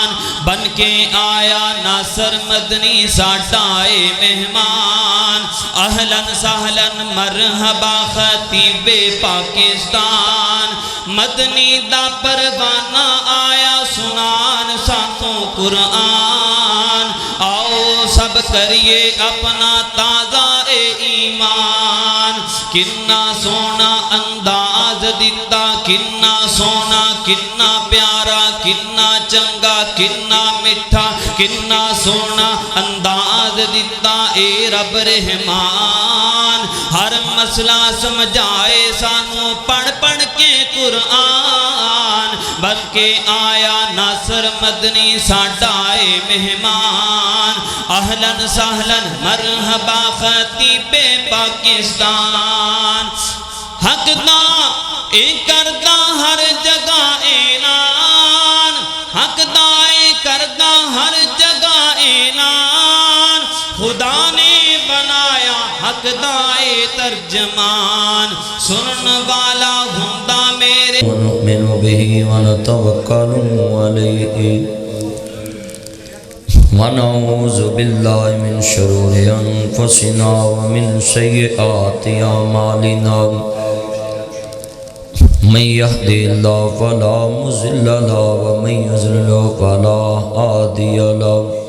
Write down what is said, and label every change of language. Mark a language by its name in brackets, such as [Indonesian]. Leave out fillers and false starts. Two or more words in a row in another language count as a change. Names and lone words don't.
[Punjabi] بن کے آیا ناصر مدنی ساڈا اے مہمان، [Arabic] اہلاً سہلاً مرحبا [Punjabi] خطیب پاکستان، مدنی دا پروانہ آیا سنان ساتوں قرآن، آؤ سب کریے اپنا تازہ ایمان، کنا سونا انداز دیتا، کنا سونا کنا پیارا، کنا چنگا کنا مٹھا، کنا سونا انداز دیتا اے رب رحمان، ہر مسئلہ سمجھائے سانو پڑھ پڑھ کے قرآن، بن کے آیا ناصر مدنی ساڈا اے مہمان، [Arabic] اہلاً سہلاً مرحبا [Punjabi] خطیب پاکستان، حق دا اے کردہ ہر جگہ اعلان، حق دا اے کردہ ہر جگہ اعلان، خدا نے بنایا حق دا اے ترجمان، سنن والا ہندہ میرے [Arabic] ونؤمن به ونتوکل علیہ ونعوذ باللہ من شرور انفسنا ومن سیئات اعمالنا، من يهدي الله فلا مضل له ومن يضلل فلا هادي له،